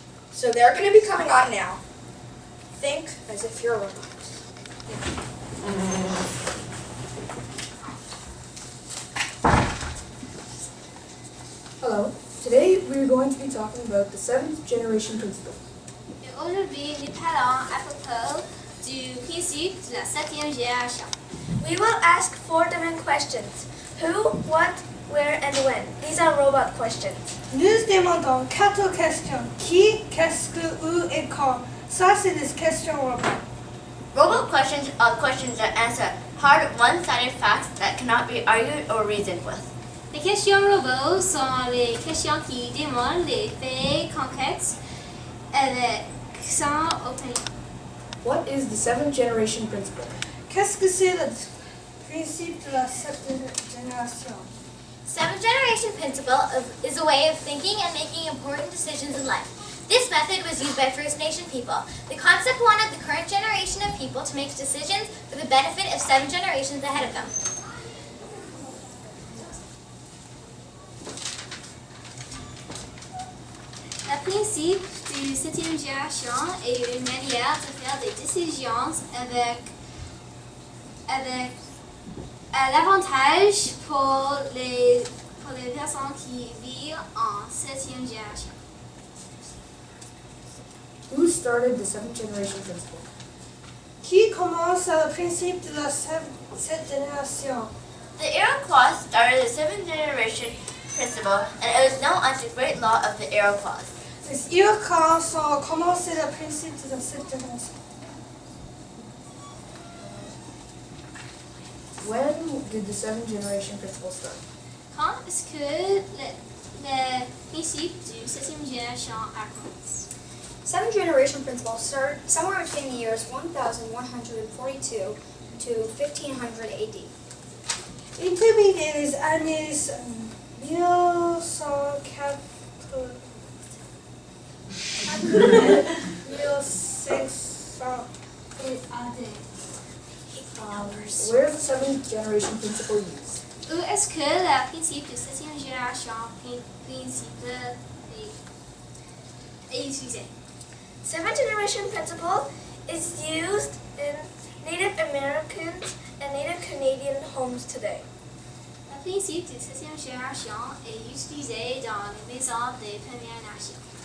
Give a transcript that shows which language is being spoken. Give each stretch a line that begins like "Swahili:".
English: So they're going to be coming on now. Think as if you're a robot. Hello. Today we're going to be talking about the 7th generation principle.
French: Et aujourd'hui, nous parlons à propos du principe de la 7e génération.
English: We will ask 4 different questions: who, what, where, and when. These are robot questions.
French: Nous demandons 4 questions. Qui, qu'est-ce que, où et quand. Ça, c'est des questions robot.
English: Robot questions are questions that answer hard, one-sided facts that cannot be argued or reasoned with.
French: Les questions robots sont les questions qui demandent les faits concrets avec sans opinion.
English: What is the 7th generation principle?
French: Qu'est-ce que c'est le principe de la 7e génération?
English: 7th generation principle is a way of thinking and making important decisions in life. This method was used by First Nation people. The concept wanted the current generation of people to make decisions for the benefit of 7 generations ahead of them.
French: Le principe du 7e génération est une manière de faire des décisions avec l'avantage pour les personnes qui vivent en 7e génération.
English: Who started the 7th generation principle?
French: Qui commence le principe de la 7e génération?
English: The Iroquois started the 7th generation principle, and it was known as the Great Law of the Iroquois.
French: Les Iroquois ont commencé le principe de la 7e génération.
English: When did the 7th generation principle start?
French: Quand est-ce que le principe du 7e génération a commencé?
English: 7th generation principle started somewhere between the years 1142 to 1500 AD.
French: Il termine les années 1600. 1600
English: Where is the 7th generation principle used?
French: Où est-ce que le principe de 7e génération est utilisé?
English: 7th generation principle is used in Native Americans and Native Canadian homes today.
French: Le principe de 7e génération est utilisé dans les maisons des Premières Nations.